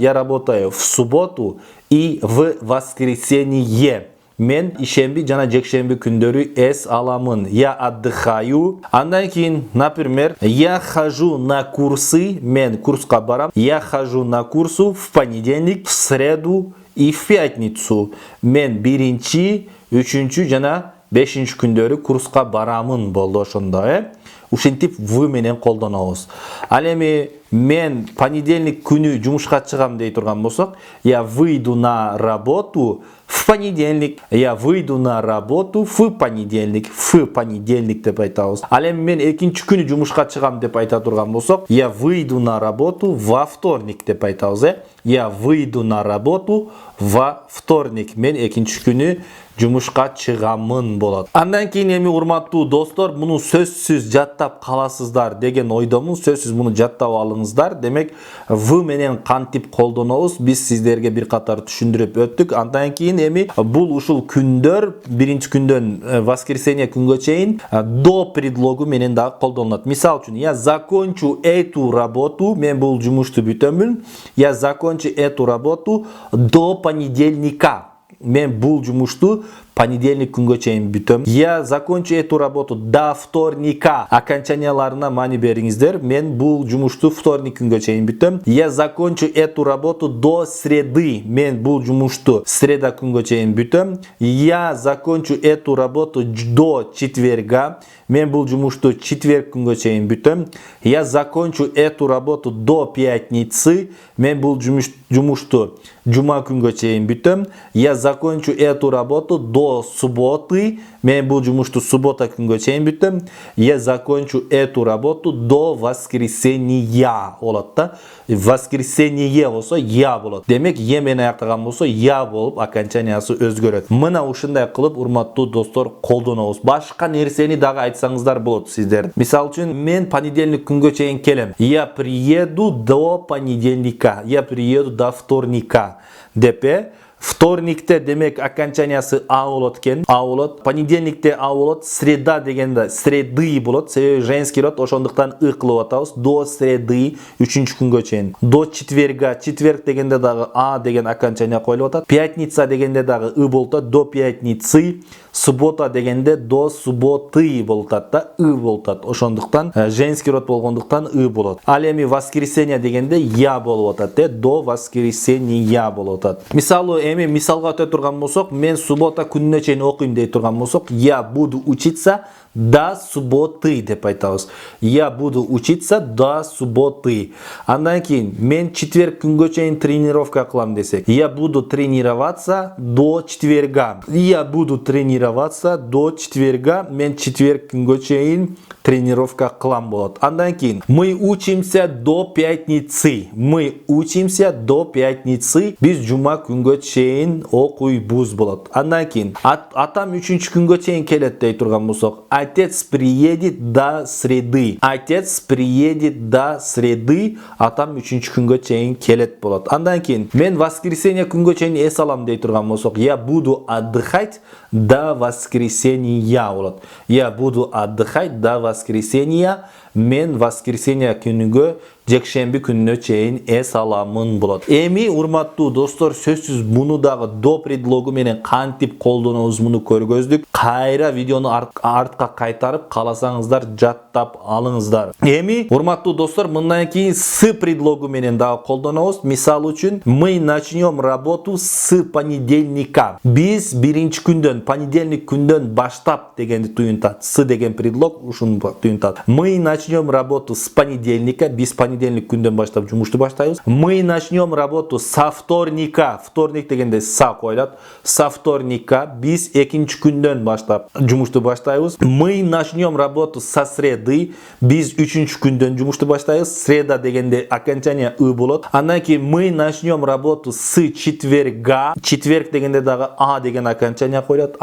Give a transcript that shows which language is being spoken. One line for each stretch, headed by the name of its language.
Russian: Я работаю в субботу и в воскресенье.
Kyrgyz: Мен ишемби жана жекшемби күндөрү эс аламын.
Russian: Я отдыхаю. Андан кийин, например, я хожу на курсы, мен курска барам. Я хожу на курсу в понедельник, в среду и в пятницу.
Kyrgyz: Мен биринчи, үчүнчү жана бешинчи күндөрү курска барамын болду ошондо, Ушинтип в менен колдонобуз. Ал эми мен понедельник күнү жумушка чыгам дей турган болсок, я выйду на работу
Russian: В понедельник я выйду на работу в понедельник деп айтабыз.
Kyrgyz: Ал эми мен экинчи күнү жумушка чыгам деп айта турган болсок, я выйду на работу во вторник деп айтабыз.
Russian: Я выйду на работу во вторник.
Kyrgyz: Мен экинчи күнү жумушка чыгамын болот. Андан кийин эми урматтуу достор, муну сөзсүз жаттап каласыздар деген ойдомун. Сөзсүз муну жаттап алыңыздар. Демек, в менен кантип колдонобуз? Биз сиздерге бир катар түшүндүрүп өттүк. Андан кийин эми бул ушул күндөр, биринчи күндөн воскресенье күнгө чейин до предлогу менен дагы колдонулат. Мисал үчүн, я закончу эту работу, мен бул жумушту бүтөмүн.
Russian: Я закончу эту работу до понедельника.
Kyrgyz: Мен бул жумушту понедельник күнгө чейин бүтөм.
Russian: Я закончу эту работу до вторника.
Kyrgyz: Окончанияларына маани бериңиздер. Мен бул жумушту вторник күнгө чейин бүтөм.
Russian: Я закончу эту работу до среды.
Kyrgyz: Мен бул жумушту среда күнгө чейин бүтөм.
Russian: Я закончу эту работу до четверга.
Kyrgyz: Мен бул жумушту четверг күнгө чейин бүтөм.
Russian: Я закончу эту работу до пятницы.
Kyrgyz: Мен бул жумушту жума күнгө чейин бүтөм.
Russian: Я закончу эту работу до субботы.
Kyrgyz: Мен бул жумушту суббота күнгө чейин бүтөм.
Russian: Я закончу эту работу до воскресенья болот да.
Kyrgyz: Воскресенье болсо я болот. Демек, е менен аяктаган болсо я болуп окончаниясы өзгөрөт. Мына ушундай кылып урматтуу достор колдонобуз. Башка нерсени дагы айтсаңыздар болот сиздер. Мисал үчүн, мен понедельник күнгө чейин келем.
Russian: Я приеду до понедельника.
Kyrgyz: Я приеду до вторника. Деп вторникте демек окончаниясы а болот экен. А болот. Понедельникте а болот. Среда дегенде среды болот. Себеби женский род, ошондуктан ы кылып атабыз. До среды үчүнчү күнгө чейин. До четверга. Четверг дегенде дагы а деген окончания коюлуп атат. Пятница дегенде дагы ы болот.
Russian: До пятницы.
Kyrgyz: Суббота дегенде до субботы болот да. ы болот. Ошондуктан женский род болгондуктан ы болот. Ал эми воскресенье дегенде я болуп атат. До воскресенья болуп атат. Мисалы эми мисалга өтө турган болсок, мен суббота күнүнө чейин окуйм дей турган болсок, я буду учиться до субботы деп айтабыз.
Russian: Я буду учиться до субботы. Андан кийин мен четверг күнгө чейин тренировка кылам десек, я буду тренироваться до четверга. Я буду тренироваться до четверга.
Kyrgyz: Мен четверг күнгө чейин тренировка кылам болот.
Russian: Андан кийин мы учимся до пятницы. Мы учимся до пятницы.
Kyrgyz: Биз жума күнгө чейин окуйбуз болот. Андан кийин атам 3-күнгө чейин келет дей турган болсок, отец приедет до среды.
Russian: Отец приедет до среды.
Kyrgyz: Атам 3-күнгө чейин келет болот. Андан кийин мен воскресенье күнгө чейин эс алам дей турган болсок, я буду отдыхать до воскресенья болот.
Russian: Я буду отдыхать до воскресенья.
Kyrgyz: Мен воскресенье күнүгө жекшемби күнүнө чейин эс аламын болот. Эми урматтуу достор, сөзсүз муну дагы до предлогу менен кантип колдонобуз муну көргөздүк. Кайра видеону артка кайтарып кааласаңыздар жаттап алыңыздар. Эми урматтуу достор, мындан кийин с предлогу менен дагы колдонобуз.
Russian: Мисал үчүн, мы начнем работу с понедельника.
Kyrgyz: Биз биринчи күндөн, понедельник күндөн баштап дегенди туюнтат. С деген предлог ушуну туюнтат.
Russian: Мы начнем работу с понедельника.
Kyrgyz: Биз понедельник күндөн баштап жумушту баштайбыз.
Russian: Мы начнем работу со вторника.
Kyrgyz: Вторник дегенде са коюлат.
Russian: Со вторника.
Kyrgyz: Биз экинчи күндөн баштап жумушту баштайбыз.
Russian: Мы начнем работу со среды.
Kyrgyz: Биз үчүнчү күндөн жумушту баштайбыз. Среда дегенде окончание ы болот.
Russian: Андан кийин мы начнем работу с четверга.
Kyrgyz: Четверг дегенде дагы а деген окончание коюлат.